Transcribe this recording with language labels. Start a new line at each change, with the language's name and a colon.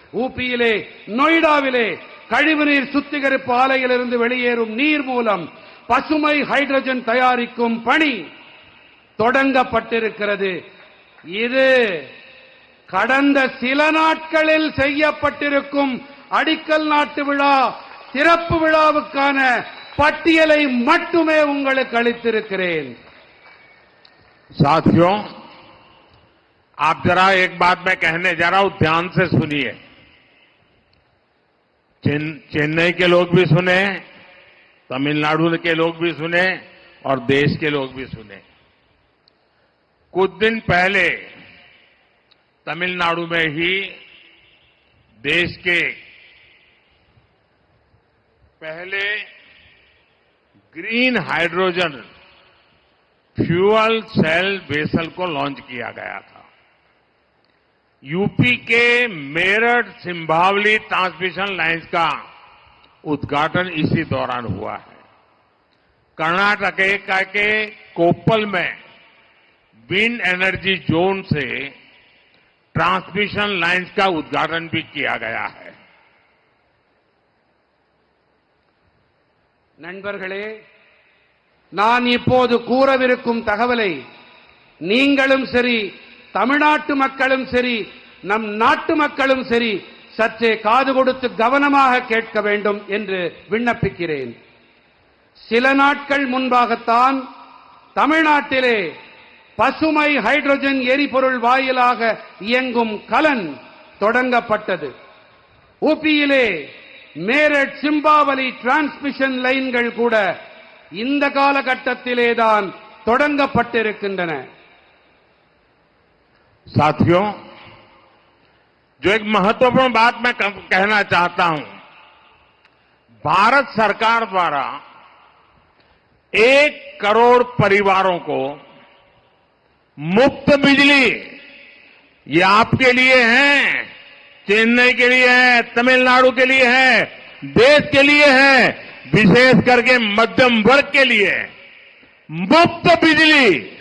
Tamil: ஊபியிலே நொய்டாவிலே கழிவுநீர் சுத்திகரிப்பு ஆலையிலிருந்து வெளியேறும் நீர் மூலம் பசுமை ஹைட்ரஜன் தயாரிக்கும் பணி தொடங்கப்பட்டிருக்கிறது. இது கடந்த சில நாட்களில் செய்யப்பட்டிருக்கும் அடிக்கல் நாட்டு விழா சிறப்பு விழாவுக்கான பட்டியலை மட்டுமே உங்களுக்கு அளித்திருக்கிறேன்.
Hindi: साथियों, आप जरा एक बात मैं कहने जा रहा हूं, ध्यान से सुनिए। चेन्नई के लोग भी सुने, तमिलनाडु के लोग भी सुने और देश के लोग भी सुने। कुछ दिन पहले तमिलनाडु में ही देश के पहले green hydrogen fuel cell vessel को लॉन्च किया गया था। यूपी के मेरठ सिंभावली ट्रांसमिशन लाइन्स का उद्घाटन इसी दौरान हुआ है। कर्नाटक के कोप्पल में विंड एनर्जी जोन से ट्रांसमिशन लाइन्स का उद्घाटन भी किया गया है।
Tamil: நண்பர்களே, நான் இப்போது கூறவிருக்கும் தகவலை நீங்களும் சரி, தமிழ்நாட்டு மக்களும் சரி, நம் நாட்டு மக்களும் சரி சற்றே காது கொடுத்து கவனமாக கேட்க வேண்டும் என்று விண்ணப்பிக்கிறேன். சில நாட்கள் முன்பாகத்தான் தமிழ்நாட்டிலே பசுமை ஹைட்ரஜன் எரிபொருள் வாயிலாக இயங்கும் கலன் தொடங்கப்பட்டது. ஊபியிலே மேரட் சிம்பாவலி டிரான்ஸ்மிஷன் லைன்கள் கூட இந்த காலகட்டத்திலேதான் தொடங்கப்பட்டிருக்கின்றன.
Hindi: साथियों, जो एक महत्वपूर्ण बात मैं कहना चाहता हूं, भारत सरकार द्वारा 1 करोड़ परिवारों को मुफ्त बिजली, ये आपके लिए है, चेन्नई के लिए है, तमिलनाडु के लिए है, देश के लिए है, विशेष करके मध्यम वर्ग के लिए मुफ्त बिजली,